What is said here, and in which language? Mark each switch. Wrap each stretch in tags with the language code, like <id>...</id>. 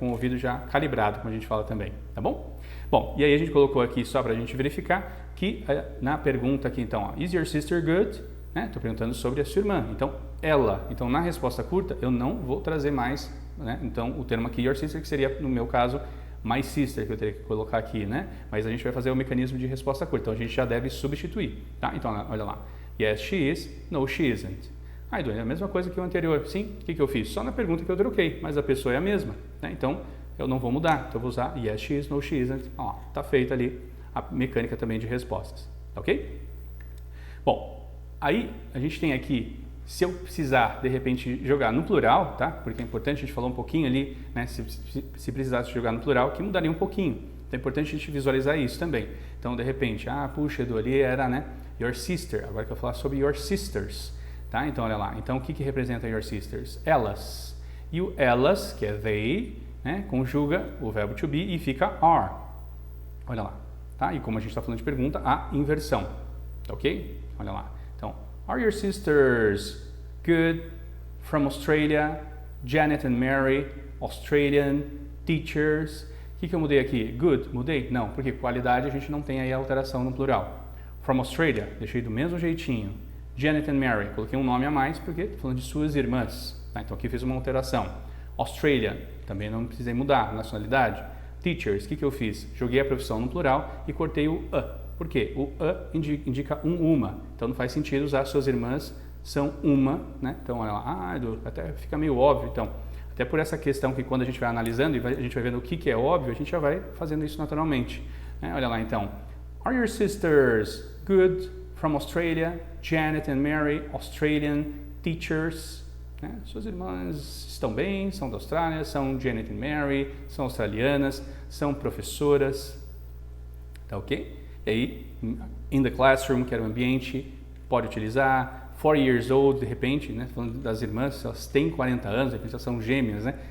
<pt>Com o ouvido já calibrado, como a gente fala também, tá bom? Bom, e aí a gente colocou aqui só para a gente verificar que na pergunta aqui então, ó,</pt> <en>is your sister good?</en> <pt>Estou perguntando sobre a sua irmã, então ela. Então na resposta curta eu não vou trazer mais, né? Então o termo aqui</pt> <en>your sister,</en> <pt>que seria no meu caso</pt> <en>my sister,</en> <pt>que eu teria que colocar aqui, né? Mas a gente vai fazer o mecanismo de resposta curta, então a gente já deve substituir, tá? Então olha lá,</pt> <en>yes she is, no she isn't.</en> <pt>Edu, é a mesma coisa que o anterior. Sim, o que eu fiz? Só na pergunta que eu troquei, mas a pessoa é a mesma, né? Então eu não vou mudar, então eu vou usar</pt> <en>yes she is, no she isn't.</en> <pt>Ó, tá feita ali a mecânica também de respostas, tá ok? Bom, aí a gente tem aqui, se eu precisar de repente jogar no plural, tá? Porque é importante, a gente falou um pouquinho ali, né? Se precisasse jogar no plural, que mudaria um pouquinho. Então é importante a gente visualizar isso também. Então de repente, puxa, Edu, ali era, né?</pt> <en>Your sister.</en> <pt>Agora que eu vou falar sobre</pt> <en>your sisters,</en> <pt>tá? Então olha lá. Então o que representa your sisters? Elas. E o elas, que é they, né, conjuga o verbo to be e fica are. Olha lá, tá? E como a gente está falando de pergunta, a inversão, tá ok? Olha lá. Então,</pt> <en>are your sisters good from Australia? Janet and Mary, Australian teachers.</en> <pt>O que eu mudei aqui? Good, mudei? Não, porque qualidade a gente não tem aí a alteração no plural. From Australia, deixei do mesmo jeitinho. Janet and Mary, coloquei um nome a mais porque estou falando de suas irmãs. Tá? Então aqui fiz uma alteração. Australia, também não precisei mudar, nacionalidade. Teachers, o que eu fiz? Joguei a profissão no plural e cortei o a. Por quê? O a indica uma. Então não faz sentido usar suas irmãs são uma, né? Então olha lá, até fica meio óbvio. Então, até por essa questão que quando a gente vai analisando e a gente vai vendo o que é óbvio, a gente já vai fazendo isso naturalmente. Né? Olha lá então.</pt> <en>Are your sisters good from Australia? Janet and Mary, Australian teachers.</en> <pt>Né? Suas irmãs estão bem, são da Austrália, são Janet and Mary, são australianas, são professoras. Tá ok? E aí,</pt> <en>in the classroom,</en> <pt>que era o ambiente, pode utilizar.</pt> <en>40 years old,</en> <pt>de repente, né? Falando das irmãs, elas têm 40 anos, de repente elas são gêmeas, né?</pt>